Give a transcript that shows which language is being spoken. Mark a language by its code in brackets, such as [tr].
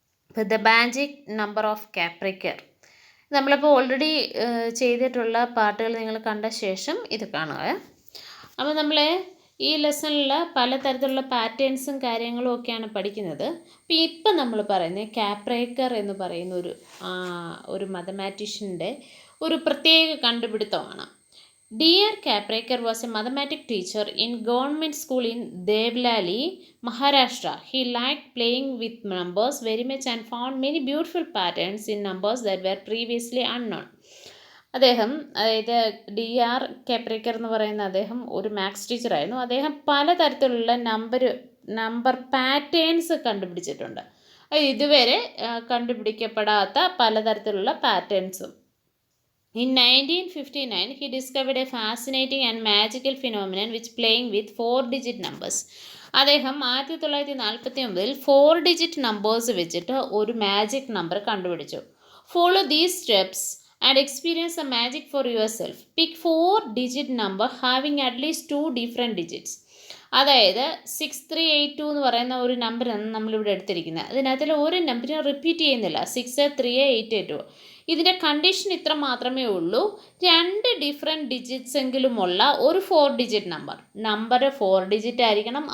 [ml] ഇപ്പോൾ the magic number of കാപ്രിക്കർ. നമ്മളിപ്പോൾ already ചെയ്തിട്ടുള്ള പാർട്ടുകൾ നിങ്ങൾ കണ്ട ശേഷം ഇത് കാണുക. അപ്പോൾ നമ്മൾ ഈ ലെസണിൽ പലതരത്തിലുള്ള പാറ്റേൺസും കാര്യങ്ങളും ഒക്കെയാണ് പഠിക്കുന്നത്. അപ്പോൾ ഇപ്പം നമ്മൾ പറയുന്നത് കാപ്രിക്കർ എന്ന് പറയുന്ന ഒരു മാത്തമാറ്റീഷ്യൻ്റെ ഒരു പ്രത്യേക കണ്ടുപിടുത്തമാണ്. [en] Dear Capriker was a mathematics teacher in government school in Devlali, Maharashtra. He liked playing with numbers very much and found many beautiful patterns in numbers that were previously unknown. [ml] അദ്ദേഹം, അതായത് DR കാപ്രിക്കർ എന്ന് പറയുന്ന അദ്ദേഹം ഒരു maths ടീച്ചറായിരുന്നു. അദ്ദേഹം പലതരത്തിലുള്ള number patterns കണ്ടുപിടിച്ചിട്ടുണ്ട്. ഇതുവരെ കണ്ടുപിടിക്കപ്പെടാത്ത പലതരത്തിലുള്ള പാറ്റേൺസും. [en] In 1959, he discovered a fascinating and magical phenomenon which playing with 4-digit numbers. [ml] അദ്ദേഹം 1949 4-digit numbers വെച്ചിട്ട് ഒരു മാജിക് നമ്പർ കണ്ടുപിടിച്ചു. [en] Follow these steps and experience the magic for yourself. Pick 4-digit number having at least 2 different digits. [ml] അതായത് 6382 എന്ന് പറയുന്ന ഒരു നമ്പറാണ് നമ്മളിവിടെ എടുത്തിരിക്കുന്നത്. അതിനകത്തിൽ ഒരു നമ്പറിനെ റിപ്പീറ്റ് ചെയ്യുന്നില്ല, 63882. ഇതിൻ്റെ കണ്ടീഷൻ ഇത്ര മാത്രമേ ഉള്ളൂ, 2 ഡിഫറെൻറ്റ് ഡിജിറ്റ്സ് എങ്കിലുമുള്ള ഒരു 4-ഡിജിറ്റ് നമ്പർ 4 ഡിജിറ്റ് ആയിരിക്കണം.